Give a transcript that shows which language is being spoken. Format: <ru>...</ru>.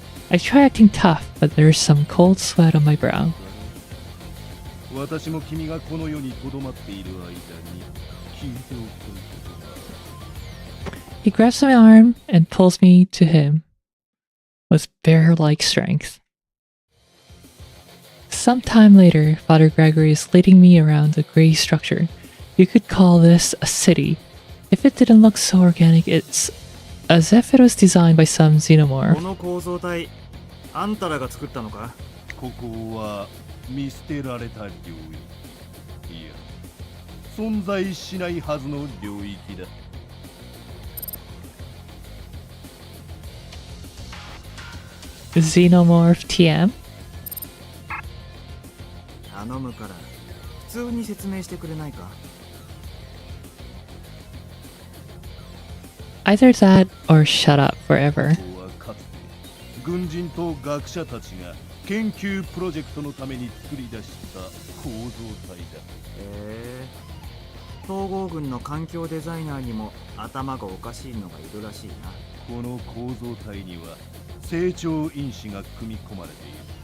<en>I try acting tough, but there's some cold sweat on my brow.</en> <ja>私も君がこの世にとどまっている間に聞いておくことが</ja> <en>He grabs my arm and pulls me to him with bear-like strength. Some time later, Father Gregory is leading me around a gray structure. You could call this a city. If it didn't look so organic, it's as if it was designed by some</en> <ja>こ</ja> <en>xenomorph.</en> <ja>の構造体あんたらが作ったのか？ここは見捨てられた領域。いや、存在しないはずの領域だ。</ja> <en>Xenomorph TM?</en> <ja>頼むから普通に説明してくれないか？</ja> <en>Either that or shut up forever.</en> <ja>ここはかつて軍人と学者たちが研究プロジェクトのために作り出した構造体だ。統合軍の環境デザイナーにも頭がおかしいのがいるらしいな。この構造体には成長因子が組み込まれている。</ja>